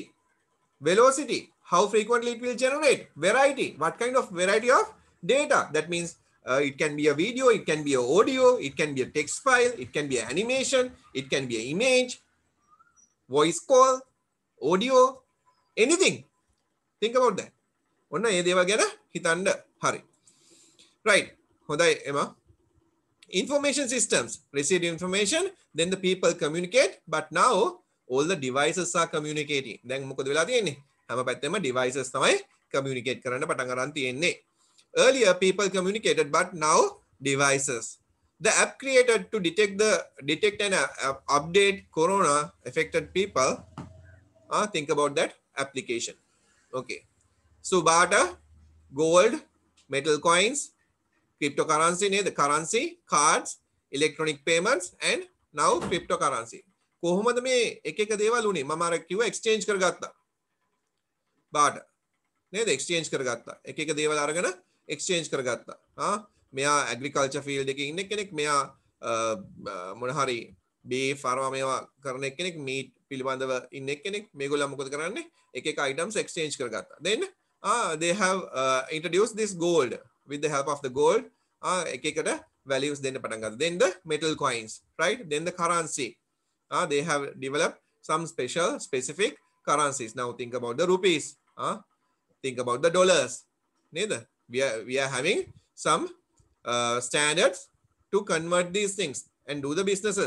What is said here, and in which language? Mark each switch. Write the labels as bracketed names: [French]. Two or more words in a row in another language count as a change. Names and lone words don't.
[English] Velocity, how frequently it will generate. Variety, what kind of variety of data? That means it can be a video, it can be an audio, it can be a text file, it can be an animation, it can be an image, voice call, audio, anything. Think about that. [Sinhala] ඔන්න ඒ දේවල් ගැන හිතන්න. හරි. Right. හොඳයි එම. [English] Information systems receive information, then the people communicate, but now all the devices are communicating. [Sinhala] දැන් මොකද වෙලා තියෙන්නේ? හැම පැත්තෙම devices තමයි communicate කරන්න පටන් ගන්න තියෙන්නේ. [English] Earlier people communicated, but now devices. The app created to detect and update corona affected people. Think about that application. Okay. So barter, gold, metal coins, cryptocurrency, the currency, cards, electronic payments, and now cryptocurrency. [Sinhala] කොහොමද මේ එක එක දේවල් උනේ? මම අර කිව්වා exchange කරගත්තා. barter නේද? exchange කරගත්තා. එක එක දේවල් අරගෙන exchange කරගත්තා. මෙයා agriculture field එකේ ඉන්න කෙනෙක්, මෙයා මොන හරි beef අරවා මේවා කරන කෙනෙක්, meat පිළිබඳව ඉන්න කෙනෙක්. මේගොල්ලෝ මොකද කරන්නේ? එක එක items exchange කරගත්තා. [English] Then they have introduced this gold. With the help of the gold, [Sinhala] එක එකට values දෙන්න පටන් ගත්තා. [English] Then the metal coins, right? Then the currency. They have developed some specific currencies. Now think about the rupees. Think about the dollars. Neither. We are having some standards to convert these things and do the businesses.